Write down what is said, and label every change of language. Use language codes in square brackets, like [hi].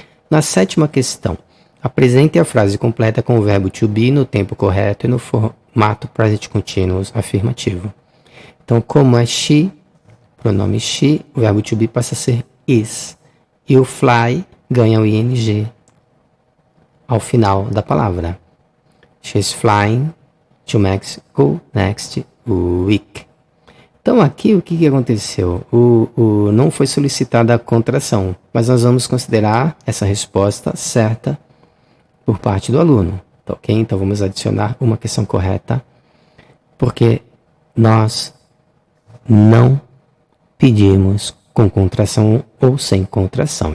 [pt] Na sétima questão, apresente a frase completa com o verbo to be no tempo correto e no formato present continuous afirmativo. Então, como é she, pronome she, o verbo to be passa a ser is. E o fly ganha o ing ao final da palavra. [en] She's flying to Mexico next week. [pt] Então aqui o que aconteceu? Não foi solicitada a contração, mas nós vamos considerar essa resposta certa por parte do aluno. Tá, ok? Então vamos adicionar uma questão correta, porque nós não pedimos com contração ou sem contração.